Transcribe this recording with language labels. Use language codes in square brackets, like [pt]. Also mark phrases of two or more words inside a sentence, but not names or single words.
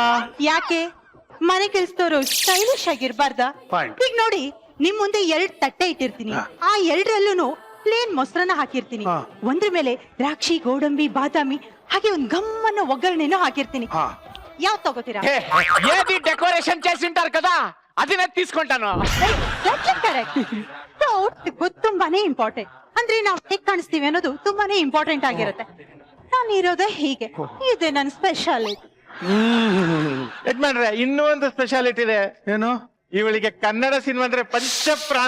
[kn] ಯಾಕೆ ಮನೆ ಕೆಲ್ಸದವರು ಸ್ಟೈಲಿಶ್ ಆಗಿರ್ಬಾರ್ದ? [en] Fine. [kn] ಈಗ ನೋಡಿ, ನಿಮ್ ಮುಂದೆ 2 ತಟ್ಟೆ ಇಟ್ಟಿರ್ತೀನಿ. ಆ 2ರಲ್ಲೂ ಪ್ಲೇನ್ ಮೊಸರನ್ನ ಹಾಕಿರ್ತೀನಿ. ಒಂದ್ರ ಮೇಲೆ ದ್ರಾಕ್ಷಿ, ಗೋಡಂಬಿ, ಬಾದಾಮಿ ಹಾಗೆ ಒಂದ್ ಗಮ್ಮನ್ನ ಒಗ್ಗರಣೆನೂ ಹಾಕಿರ್ತೀನಿ. ಯಾವ್ ತಗೋತೀರಾ? [te] ఏది డెకరేషన్ చేసి ఉంటారు కదా అది నేను తీసుకుంటాను. [kn] ಕರೆಕ್ಟ್. ತುಂಬಾನೇ ಇಂಪಾರ್ಟೆಂಟ್. ಅಂದ್ರೆ ನಾವ್ ಹೇಗ್ ಕಾಣಿಸ್ತೀವಿ ಅನ್ನೋದು ತುಂಬಾನೇ ಇಂಪಾರ್ಟೆಂಟ್ ಆಗಿರುತ್ತೆ. ನಾನು ಇರೋದೇ ಹೀಗೆ, ಇದೆ ನನ್ನ ಸ್ಪೆಷಾಲಿಟಿ. ಯಜಮಾನ್ರೆ, ಇನ್ನೂ ಒಂದು ಸ್ಪೆಷಾಲಿಟಿ ಇದೆ. ಏನು? ಇವಳಿಗೆ ಕನ್ನಡ ಸಿನಿಮಾ ಅಂದ್ರೆ ಪಂಚಪ್ರಾಣ.